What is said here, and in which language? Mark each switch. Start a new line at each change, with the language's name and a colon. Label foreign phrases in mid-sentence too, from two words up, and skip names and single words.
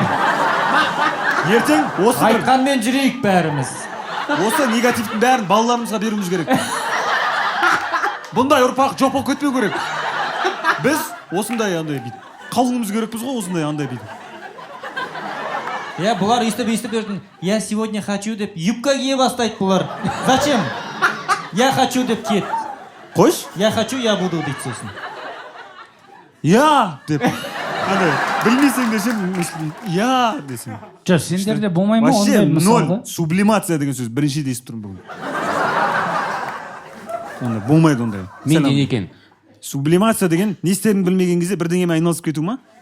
Kazakh: ертең осы бір Айтқанмен жүрейік бәріміз. осы негативтің бәрін балаларымызға беруіміз керек. Бұндай ұрпақ жоқ болып кетпеу керек. Біз осындай андай бүйтіп қалуымыз керекпіз ғой, осындай андай бүйтіп. Иә, бұлар өйстіп жүретін.
Russian: Я сегодня хочу
Kazakh: деп юбка кие бастайды бұлар.
Russian: Зачем? Я хочу
Kazakh: деп киет. Қойш?
Russian: Я хочу, я буду
Kazakh: дейді сосын. Я деп. Андай білмесең де сен я десең. Жоқ, сендерде болмай ма
Russian: Вообще
Kazakh: ондай
Russian: ноль.
Kazakh: мысалға? Сублимация деген сөз бірінші естіп тұрмын бүгін. Ондай болмайды ондай. Мен не екен? Сублимация деген не істерін білмеген кезде бірдеңемен айналысып кету ма?